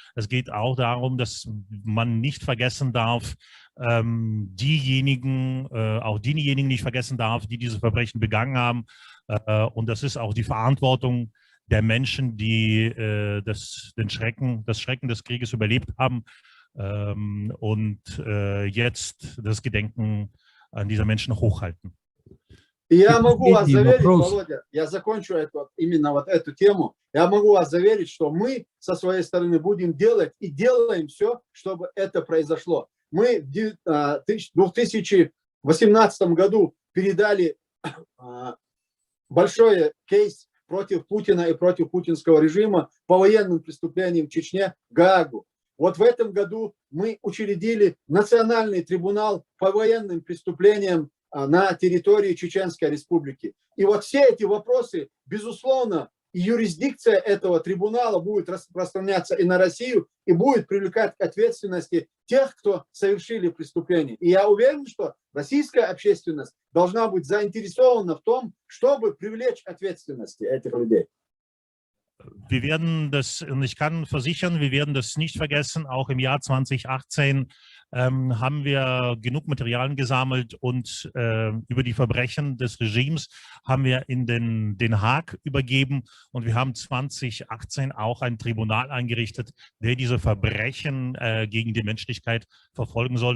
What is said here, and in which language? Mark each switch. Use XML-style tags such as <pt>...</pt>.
<de>Es geht auch darum, dass man nicht vergessen darf, auch diejenigen nicht vergessen darf, die diese Verbrechen begangen haben. Und das ist auch die Verantwortung der Menschen, die das Schrecken des Krieges überlebt haben. Und jetzt das Gedenken an diese Menschen hochhalten.</de> <ru>И я могу вас заверить, Володя, я закончу именно вот эту тему, я могу вас заверить, что мы со своей стороны будем делать и делаем все, чтобы это произошло. Мы в 2018 году передали большой кейс против Путина и против путинского режима по военным преступлениям в Чечне Гаагу. Вот в этом году мы учредили Национальный трибунал по военным преступлениям на территории Чеченской Республики. И вот все эти вопросы, безусловно, юрисдикция этого трибунала будет распространяться и на Россию, и будет привлекать к ответственности тех, кто совершили преступления. И я уверен, что российская общественность должна быть заинтересована в том, чтобы привлечь к ответственности этих людей.</ru> <de>Wir werden das, und ich kann versichern, wir werden das nicht vergessen. Auch im Jahr 2018 haben wir genug Materialien gesammelt und über die Verbrechen des Regimes haben wir in Den Haag übergeben. Und wir haben 2018 auch ein Tribunal eingerichtet, der diese Verbrechen gegen die Menschlichkeit verfolgen soll.</de>